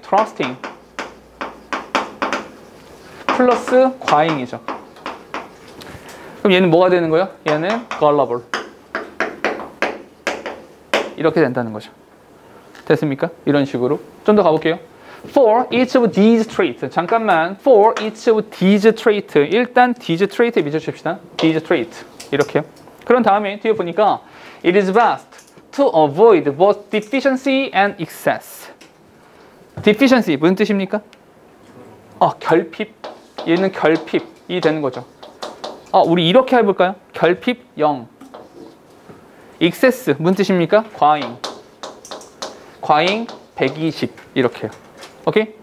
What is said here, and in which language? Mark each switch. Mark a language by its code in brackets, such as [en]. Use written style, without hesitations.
[ko] trusting 플러스 과잉이죠. 그럼 얘는 뭐가 되는 거예요? 얘는 gullible. 이렇게 된다는 거죠. 됐습니까? 이런 식으로. 좀 더 가볼게요. [en] For each of these traits. [ko] 잠깐만. [en] For each of these traits. [ko] 일단 [en] these trait [ko] 에 미쳐줍시다. [en] these trait. 이렇게요. [ko] 그런 다음에 뒤에 보니까 [en] it is best to avoid both deficiency and excess. [ko] deficiency 무슨 뜻입니까? 결핍. 얘는 결핍이 되는 거죠. 우리 이렇게 해볼까요? 결핍 0. excess 무슨 뜻입니까? 과잉. 과잉 120 이렇게요. 오케이?